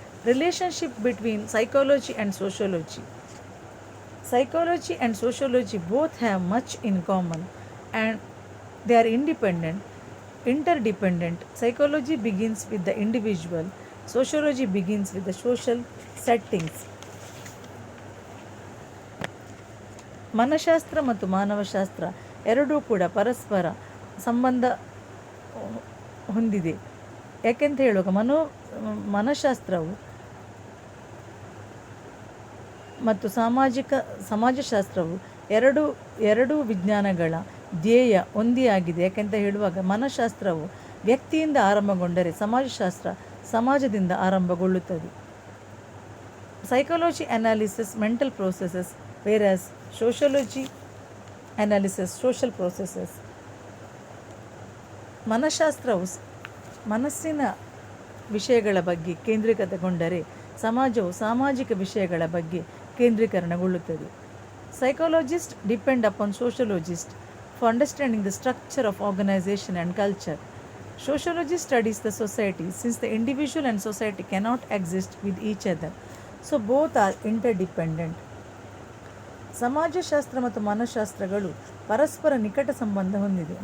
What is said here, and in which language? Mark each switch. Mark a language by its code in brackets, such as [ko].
[en] Relationship between psychology and sociology. Psychology and sociology both have much in common and they are interdependent. Psychology begins with the individual, sociology begins with the social settings. [kn] ಮನಃಶಾಸ್ತ್ರ ಮತ್ತು ಮಾನವಶಾಸ್ತ್ರ ಎರಡೂ ಕೂಡ ಪರಸ್ಪರ ಸಂಬಂಧ ಹೊಂದಿದೆ. ಯಾಕೆಂತ ಹೇಳುವಾಗ ಮನಃಶಾಸ್ತ್ರವು ಮತ್ತು ಸಮಾಜಶಾಸ್ತ್ರವು ಎರಡೂ ವಿಜ್ಞಾನಗಳ ಧ್ಯೇಯ ಒಂದೇ ಆಗಿದೆ. ಯಾಕೆಂತ ಹೇಳುವಾಗ ಮನಃಶಾಸ್ತ್ರವು ವ್ಯಕ್ತಿಯಿಂದ ಆರಂಭಗೊಂಡರೆ ಸಮಾಜಶಾಸ್ತ್ರ ಸಮಾಜದಿಂದ ಆರಂಭಗೊಳ್ಳುತ್ತದೆ. [en] Psychology analysis mental processes versus sociology analysis social processes. [kn] ಮನಃಶಾಸ್ತ್ರವು ಮನಸ್ಸಿನ ವಿಷಯಗಳ ಬಗ್ಗೆ ಕೇಂದ್ರೀಕೃತಗೊಂಡರೆ ಸಮಾಜವು ಸಾಮಾಜಿಕ ವಿಷಯಗಳ ಬಗ್ಗೆ ಕೇಂದ್ರೀಕರಣಗೊಳ್ಳುತ್ತದೆ. [en] Psychologist depend upon sociologist for understanding the structure of organisation and culture. Sociology studies the society since the individual and society cannot exist with each other. So both are interdependent. [kn] ಸಮಾಜಶಾಸ್ತ್ರ ಮತ್ತು ಮನಃಶಾಸ್ತ್ರಗಳು ಪರಸ್ಪರ ನಿಕಟ ಸಂಬಂಧ ಹೊಂದಿದೆ.